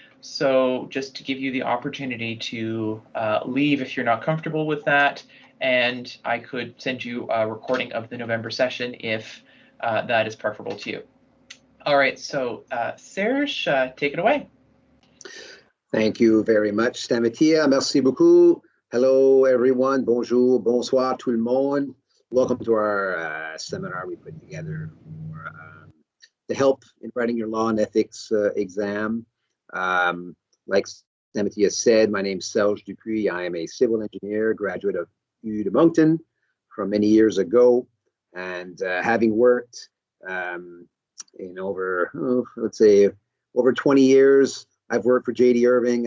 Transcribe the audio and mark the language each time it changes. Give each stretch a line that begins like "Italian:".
English: So just to give you the opportunity to leave if you're not comfortable with that, and I could send you a recording of the November session if that is preferable to you. All right, so Serge, take it away. Thank you very much, Stamatia.
French: Merci beaucoup.
English: Hello, everyone.
French: Bonjour, bonsoir, tout le monde.
English: Welcome to our seminar we put together for to help in writing your law and ethics exam. Like Stamatia said, my name is Serge Dupuis. I am a civil engineer, graduate of U de Moncton from many years ago, and having worked in over, let's say, over 20 years. I've worked for J.D. Irving.